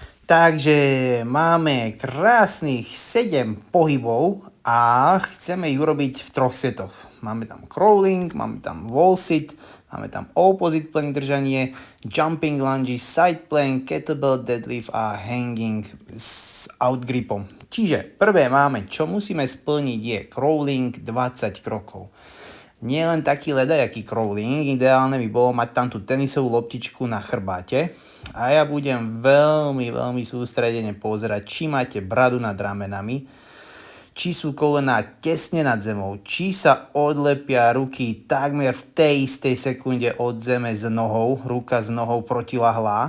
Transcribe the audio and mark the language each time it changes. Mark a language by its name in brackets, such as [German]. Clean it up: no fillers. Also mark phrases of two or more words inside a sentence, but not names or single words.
[Slovak] Takže máme krásnych 7 pohybov a chceme ich urobiť v 3 setoch. Máme tam crawling, máme tam [English] wall sit, [Slovak] máme tam [English] opposite plank [Slovak] držanie, [English] jumping lunges, side plank, kettlebell deadlift [Slovak] a hanging s out gripom. Čiže prvé máme, čo musíme splniť, je crawling 20 krokov. Nie len taký ledajaký crawling, ideálne by bolo mať tam tú tenisovú loptičku na chrbáte. A ja budem veľmi sústredene pozerať, či máte bradu nad ramenami, či sú kolená tesne nad zemou, či sa odlepia ruky takmer v tej istej sekunde od zeme s nohou, ruka s nohou protilahlá.